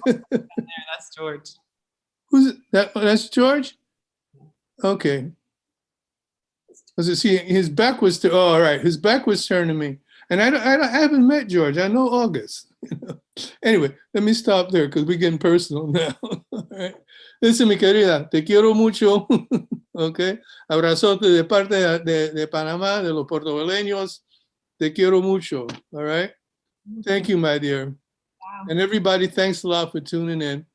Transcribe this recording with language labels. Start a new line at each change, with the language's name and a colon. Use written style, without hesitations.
English: That's George. Who's that? That's George? Okay. Because see, his back was to. Oh, all right, his back was turned to me, and I haven't met George. I know August. Anyway, let me stop there because we're getting personal now. All right.
Spanish: Listen, mi querida, te quiero mucho. Okay. Abrazote de parte de Panamá, de los puertorriqueños. Te quiero mucho.
English: All right. Thank you, my dear. Wow. And everybody, thanks a lot for tuning in.